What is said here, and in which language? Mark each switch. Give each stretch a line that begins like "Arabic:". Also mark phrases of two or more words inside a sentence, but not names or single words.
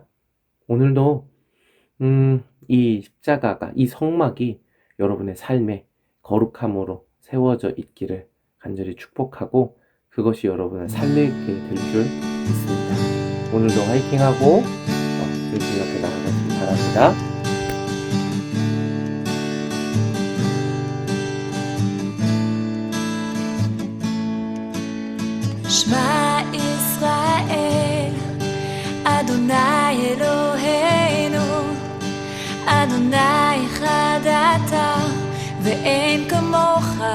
Korean: 오늘도 이 십자가가 이 성막이 여러분의 삶에 거룩함으로 세워져 있기를 간절히 축복하고 그것이 여러분의 삶에 될 줄 믿습니다. 오늘도 화이팅하고 예수님 앞에 나아가시기 바랍니다.
Hebrew: שמע ישראל, אדוני אלוהינו, אדוני אחד אתה, ואין כמוך.